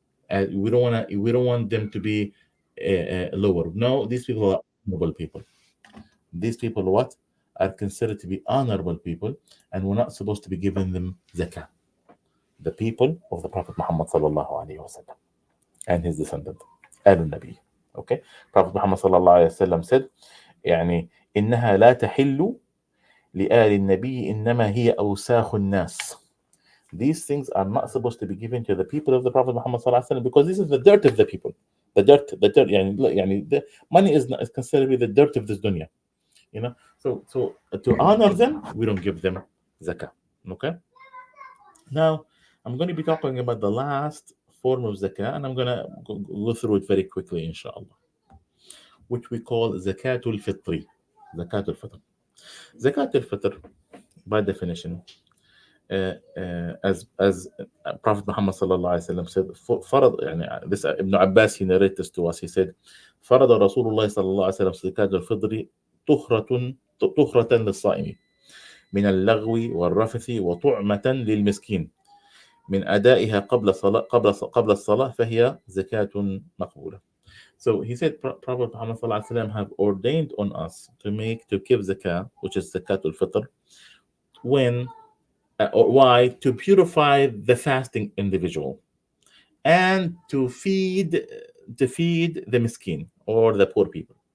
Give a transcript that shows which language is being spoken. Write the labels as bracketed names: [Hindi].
[English] We don't want them to be lower. No, these people are honorable people. These people what are considered to be honorable people, and we're not supposed to be giving them zakah. The people of the Prophet Muhammad sallallahu alaihi wasallam and his descendant, al-Nabi. Okay, Prophet Muhammad sallallahu alaihi wasallam said, [Arabic] إنها لا تحل لآل النبي إنما هي أوساخ الناس. [English] These things are not supposed to be given to the people of the Prophet Muhammad sallallahu alaihi wasallam, because this is the dirt of the people. The dirt. The money is considered to be the dirt of this dunya. So to honor them, we don't give them zakah. Okay. Now I'm going to be talking about the last form of zakah, and I'm going to go through it very quickly, inshallah, which we call Zakat al Fitir. Zakat al Fitir. Zakat al Fitr, by definition, as Prophet Muhammad sallallahu alaihi wasallam said, this Ibn Abbas, he narrated this to us. He said, [Arabic] فرض رسول الله صلى الله عليه وسلم زكاة الفطر طهرة للصائم من اللغو والرفث وطعمة للمسكين من أدائها قبل الصلاة فهي زكاة مقبولة. [English] So he said, Prophet Muhammad sallallahu alaihi wasallam have ordained on us to give zakah, which is zakat al fitr, why? To purify the fasting individual, and to feed the miskin, or the poor people.